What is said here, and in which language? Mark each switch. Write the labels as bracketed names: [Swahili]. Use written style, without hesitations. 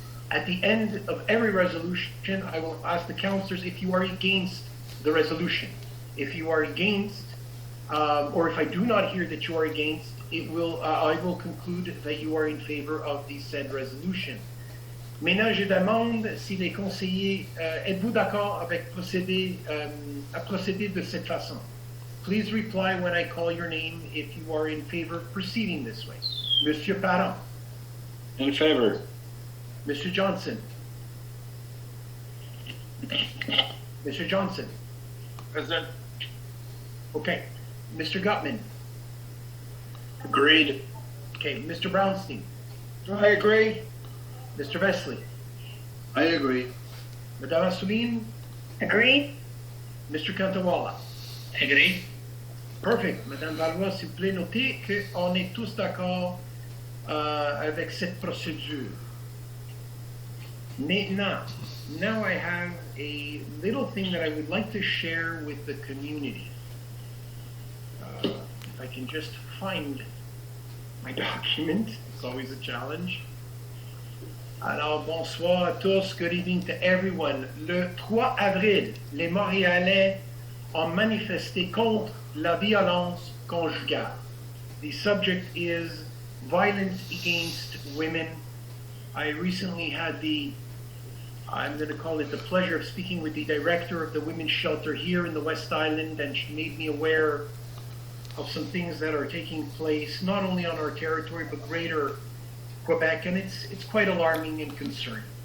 [English] At the end of every resolution, I will ask the councillors if you are against the resolution. If you are against, or if I do not hear that you are against, I will conclude that you are in favor of the said resolution. [French] Maintenant, je demande si les conseillers, êtes-vous d'accord avec à procéder de cette façon? [English] Please reply when I call your name if you are in favor of proceeding this way. [French] Monsieur Parent. [English] In favor. Mr. Johnson. Mr. Johnson. Present. Okay. Mr. Gutman. Agreed. Okay. Mr. Brownstein. I agree. Mr. Vesely. I agree. Madame Assouline. Agree? Mr. Kantawala. Agree. Perfect. [French] Madame Valois, s'il vous plaît, notez qu'on est tous d'accord avec cette procédure. [English] Now I have a little thing that I would like to share with the community. If I can just find my document, it's always a challenge. [French] Alors, bonsoir à tous, [English] good evening to everyone. [French] Le 3 avril, les Montréalais ont manifesté contre la violence conjugale. [English] The subject is violence against women. I recently had I'm going to call it the pleasure of speaking with the director of the women's shelter here in the West Island, and she made me aware of some things that are taking place, not only on our territory, but greater Quebec, and it's quite alarming and concerning.